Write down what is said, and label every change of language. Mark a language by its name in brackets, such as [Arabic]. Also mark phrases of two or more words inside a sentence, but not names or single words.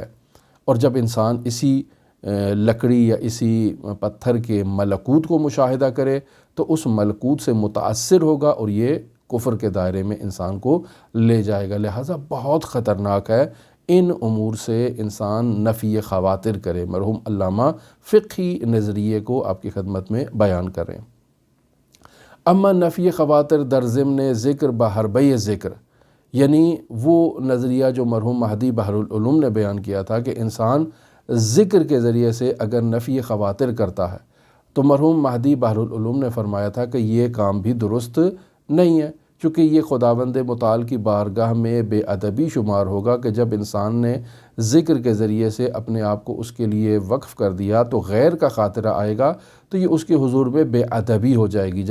[Urdu] اور جب انسان اسی لکڑی یا اسی پتھر کے ملکوت کو مشاہدہ کرے تو اس ملکوت سے متاثر ہوگا اور یہ کفر کے دائرے میں انسان کو لے جائے گا۔ لہٰذا بہت خطرناک ہے ان امور سے انسان نفی خواطر کرے۔ مرحوم علامہ فقہی نظریے کو آپ کی خدمت میں بیان کریں۔ [Persian] اما نفی خواطر در ضمن ذکر بحربۂ ذکر، [Urdu] یعنی وہ نظریہ جو مرحوم مہدی بحر العلوم نے بیان کیا تھا کہ انسان ذکر کے ذریعے سے اگر نفی خواطر کرتا ہے، تو مرحوم مہدی بحر العلوم نے فرمایا تھا کہ یہ کام بھی درست نہیں ہے، چونکہ یہ خداوند متعال کی بارگاہ میں بے ادبی شمار ہوگا کہ جب انسان نے ذکر کے ذریعے سے اپنے آپ کو اس کے لیے وقف کر دیا تو غیر کا خاطرہ آئے گا تو یہ اس کے حضور میں بے ادبی ہو جائے گی۔